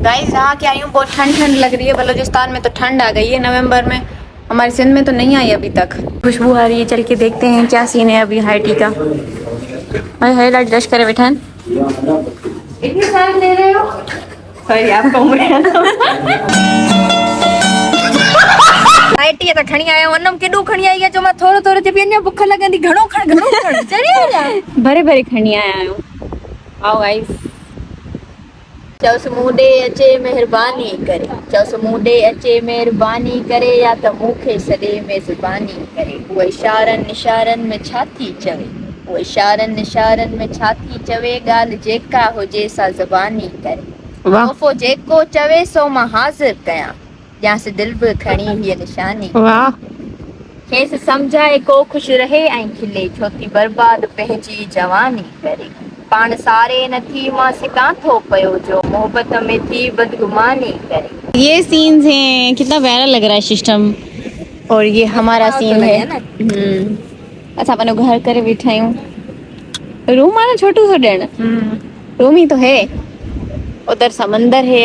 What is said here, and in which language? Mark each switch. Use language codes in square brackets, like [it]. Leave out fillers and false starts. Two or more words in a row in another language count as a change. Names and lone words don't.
[hi] गाइस यहाँ के आई हूँ, बहुत ठंड लग रही है। बलूचिस्तान में तो ठंड आ गई है नवंबर में, हमारे सिंध में तो नहीं आई अभी तक। खुशबू आ रही है, चल के देखते हैं क्या सीन है अभी हाइटी का। हाय हाय लाइट रश करे बैठा इतनी सारी दे रहे हो। सॉरी आपको [sd] हाइटी त खणी आया वनम केडो खणी आई है जो मां थोरो थोरो जे पिया भूख लगंदी। घणो खण चढ़ी वञा। भरे भरे खणी आया आहियूं। [hi] आओ गाइस। [sd] चौस मुंडे अचे मेहरबानी करे, चौस मुंडे अचे मेहरबानी करे, या त मूंखे सॾे मेज़बानी करे। वो इशारन निशारन में छाती चवे, वो इशारन निशारन में छाती चवे, गाल जेका हुजे सा ज़बानी करे। वफ़ो जेको चवे सो मां हाज़िर कयां, या से दिल भी खणी ये निशानी। वाह खेस समझाए को खुश रहे ऐं खिले छोती बर्बाद पहजी जवानी करे पाण सारे नथी मां सिका थो पयो जो मोहब्बत में थी बदगुमानी करे। [hi] ये सीन्स हैं, कितना प्यारा लग रहा है सिस्टम। और ये हमारा सीन है ना अच्छा अपन घर करे बैठा हूँ। रूम आना छोटू सा डेण रूम ही तो है। उधर समंदर है।